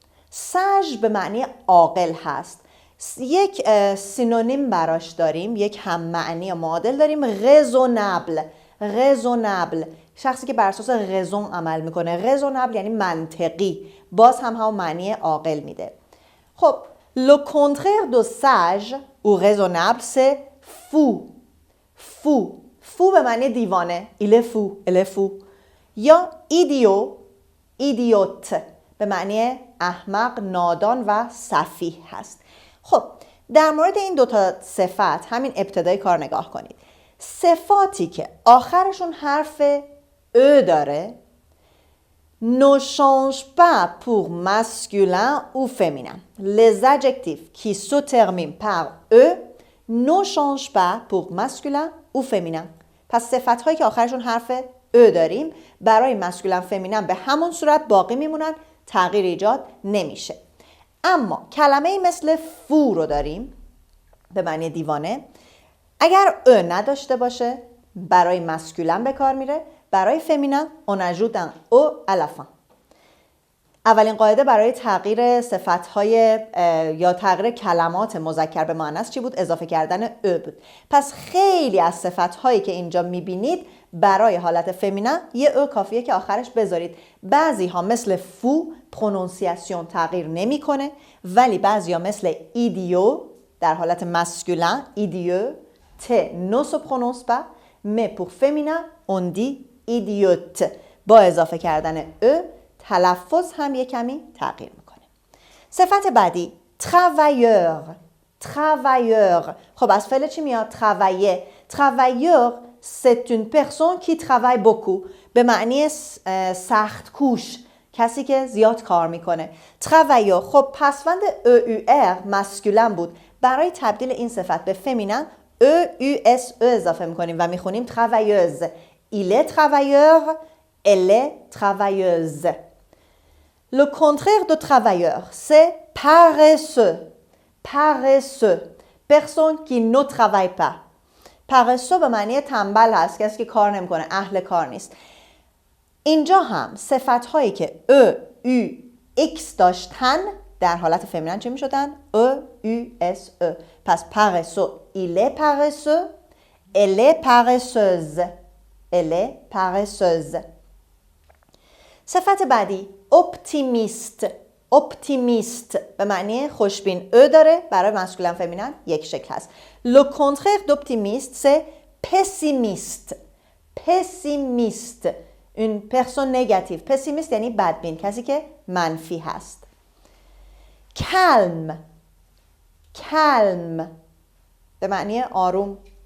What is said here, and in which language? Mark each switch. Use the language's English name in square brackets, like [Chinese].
[Persian] ساژ به معنی عاقل هست. یک سینونیم براش داریم، یک هم معنی یا معادل داریم، رزونابل. رزونابل شخصی که بر اساس رزون عمل میکنه. رزونابل یعنی منطقی، باز هم همون معنی عاقل میده. [French] خب le contraire de sage ou raisonnable c'est fou. fou. [Persian] fou به معنی دیوانه. [French] il est fou. elle est fou. یا idiot. [Persian] idiot به معنی احمق، نادان و سفیه هست. خب در مورد این دوتا صفت همین ابتدای کار نگاه کنید. صفاتی که آخرشون حرف او داره [French] ne change pas pour masculin ou féminin. Les adjectifs qui se terminent par e ne changent pas pour masculin ou féminin. [Persian] پس صفت‌هایی که آخرشون حرف او داریم برای مسکولن فمینن به همون صورت باقی میمونن، تغییر ایجاد نمیشه. اما کلمه‌ای مثل فو رو داریم به معنی دیوانه. اگر او نداشته باشه برای مسکولن به کار میره، برای فمینن [French] on ajoute un o à la fin. [Persian] اولین قاعده برای تغییر صفت‌های یا تغییر کلمات مذکر به مؤنث چی بود؟ اضافه کردن او بود. پس خیلی از صفت‌هایی که اینجا می‌بینید برای حالت فمینن یه او کافیه که آخرش بذارید. بعضی ها مثل فو پرونونسیاسیون تغییر نمیکنه، ولی بعضی ها مثل ایدیو در حالت مسکولین ایدیو ت نو سو پرونونس با، [French] mais pour féminin on dit idiote. [Persian] با اضافه کردن او تلفظ هم یک کمی تغییر میکنه. صفت بعدی travailleur. [French] travailleur. [Persian] خب از فعل چی میاد؟ travailler. [French] travailleur c'est une personne qui travaille beaucoup. [Persian] به معنی سخت کوش، کسی که زیاد کار میکنه. [French] travailleur. [Persian] خب پسوند EUR مسکولین بود. برای تبدیل این صفت به فمینن EUS اضافه میکنیم و میخونیم travailleuse. [French] il est travailleur, elle est travailleuse. Le contraire de travailleur, c'est paresseux. paresseux. personne qui ne travaille pas. [Persian] paresseux به معنی تنبل هست، کسی که کار نمیکنه، اهل کار نیست. اینجا هم صفت هایی که E, U, X داشتن در حالت فمینن چه میشدن؟ E, U, S, E. [French] پس paresseux, il est paresseux, elle est paresseuse. elle est paresseuse. [Persian] صفت بعدی optimiste. optimiste به معنی خوشبین. او داره، برای مسکولین فمینن یک شکل هست. [French] le contraire d'optimiste c'est pessimiste. pessimiste une personne négative. [Persian] pessimiste یعنی بدبین، کسی که منفی هست. [French] calme. [Persian] calme به معنی آروم.